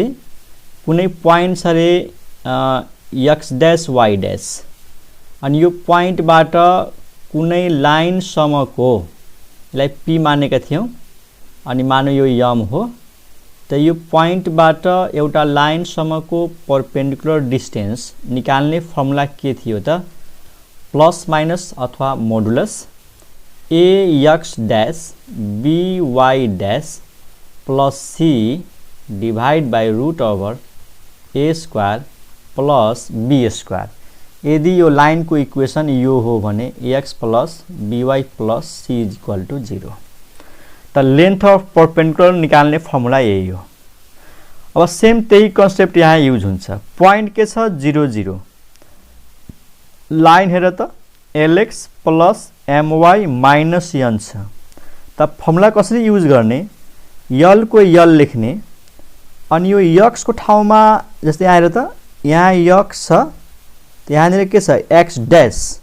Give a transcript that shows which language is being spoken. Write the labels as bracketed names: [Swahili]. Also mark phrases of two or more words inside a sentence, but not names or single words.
[Nepali] कुनै प्वाइन्ट छ रे [English] x dash y dash, [Nepali] अनि यो प्वाइन्टबाट कुनै लाइन सम्मको लाई p मानेका थियौं, अनि मानौ यो m हो, त यो प्वाइन्टबाट एउटा लाइन सम्मको [English] perpendicular distance [Nepali] निकाल्ने फर्मुला के थियो त [English] plus minus [Nepali] अथवा मोडुलस [English] ax dash by dash plus c divide by root over a square plus b square. [Nepali] यदि यो लाइन को इक्वेशन यो हो भने [English] ax plus by plus c is equal to 0. [Nepali] त [English] length of perpendicular [Nepali] निकाल्ने फर्मुला यही हो। अब सेम त्यही कन्सेप्ट यहाँ युज हुन्छ। प्वाइन्ट के छ 0 0, लाइन हेर त [English] lx plus my minus n [Nepali] छ। त फर्मुला कसरी युज गर्ने, यल को यल लेख्ने, अनि यो x को ठाउँमा जस्तै आएर त यहाँ x छ, त यहाँनिर के छ [English] x dash,